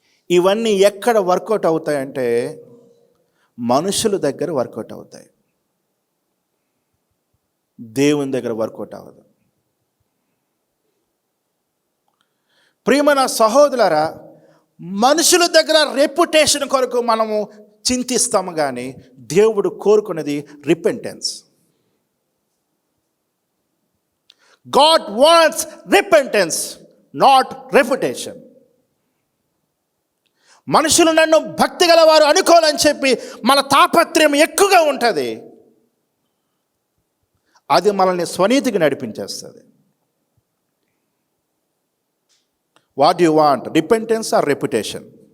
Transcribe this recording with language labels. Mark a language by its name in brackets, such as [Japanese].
[Telugu] ఇవన్నీ ఎక్కడ వర్కౌట్ అవుతాయంటే మనుషుల దగ్గర వర్కౌట్ అవుతాయి, దేవుని దగ్గర వర్కౌట్ అవ్వదు. ప్రియమైన సహోదరులారా, మనుషుల దగ్గర రెప్యుటేషన్ కొరకు మనము చింతిస్తాము, కానీ దేవుడు కోరుకున్నది repentance. [English] God wants repentance, not reputation. [Telugu] మనుషులు నన్ను భక్తి గలవారు అనుకోవాలని చెప్పి మన తాపత్రయం ఎక్కువగా ఉంటుంది. అది మనల్ని స్వనీతికి నడిపించేస్తుంది. [English] What you want, repentance or reputation?